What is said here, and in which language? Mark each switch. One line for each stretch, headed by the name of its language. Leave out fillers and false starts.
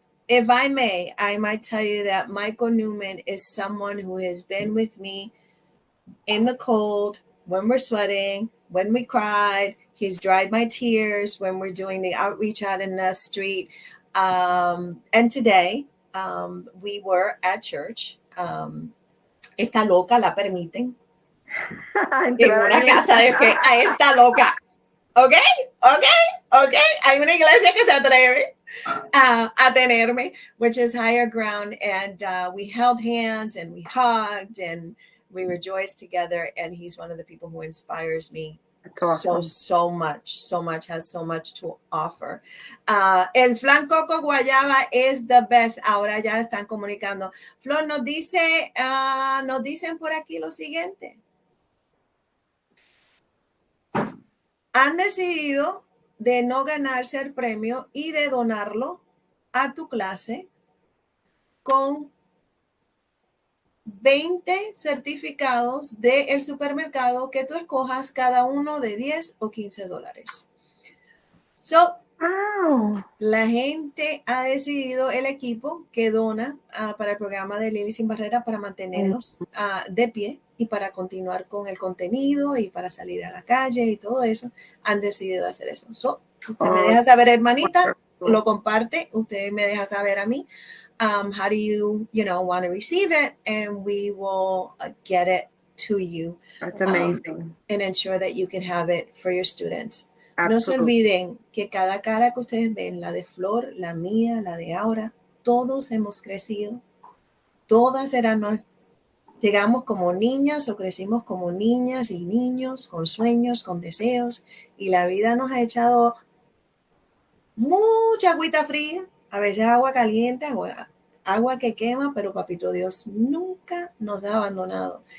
English: if I may, I might tell you that Michael Newman is someone who has been with me in the cold, when we're sweating, when we cried. He's dried my tears when we're doing the outreach out in the street. And today we were at church.
Spanish: Esta loca la permiten en Entrar una ahí en- casa de fe a esta loca. ¿Ok? ¿Ok? ¿Ok? Hay una iglesia que se atreve a tenerme,
English: which is higher ground. And we held hands and we hugged and we rejoiced together. And he's one of the people who inspires me That's awesome. so much, has so much to offer. El flan coco guayaba is the best.
Spanish: Ahora ya están comunicando. Flor nos dice, nos dicen por aquí lo siguiente. Han decidido de no ganarse el premio y de donarlo a tu clase con 20 certificados del supermercado que tú escojas, cada uno de 10 o 15 dólares.
English: So, Wow.
Spanish: la gente ha decidido, el equipo que dona para el programa de Lili Sin Barrera, para mantenernos de pie y para continuar con el contenido y para salir a la calle y todo eso, han decidido hacer eso. So, usted me deja saber, hermanita, lo comparte, usted me deja saber a mí.
English: How do you want to receive it, and we will get it to you. That's amazing. And ensure that you can have it for your students. Absolutely.
Spanish: No se olviden que cada cara que ustedes ven, la de Flor, la mía, la de Aura, todos hemos crecido. Todas llegamos como niñas o crecimos como niñas y niños, con sueños, con deseos, y la vida nos ha echado mucha agüita fría, a veces agua caliente, agua que quema, pero papito Dios nunca nos ha abandonado.